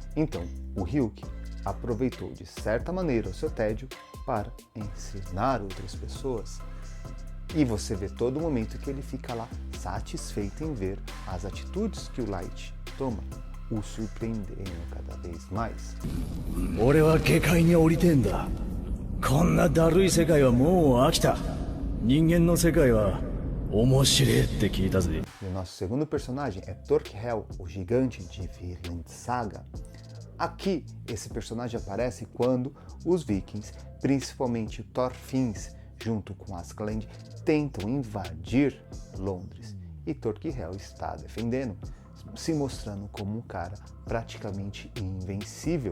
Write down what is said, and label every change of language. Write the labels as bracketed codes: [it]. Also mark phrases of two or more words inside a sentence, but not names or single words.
[pt] Então, o Ryuki aproveitou de certa maneira o seu tédio para ensinar outras pessoas. E você vê todo momento que ele fica lá satisfeito em ver as atitudes que o Light toma, o surpreendendo cada vez mais. [ja] 俺は下界に降りてんだ。こんなだるい世界はもう飽きた。人間の世界は面白いって聞いたぜ。 [pt] E o nosso segundo personagem é Torquehel, o gigante de Vinland Saga. Aqui, esse personagem aparece quando os vikings, principalmente Thorfinns, junto com Askeladd, tentam invadir Londres. E Torquehel está defendendo, se mostrando como um cara praticamente invencível.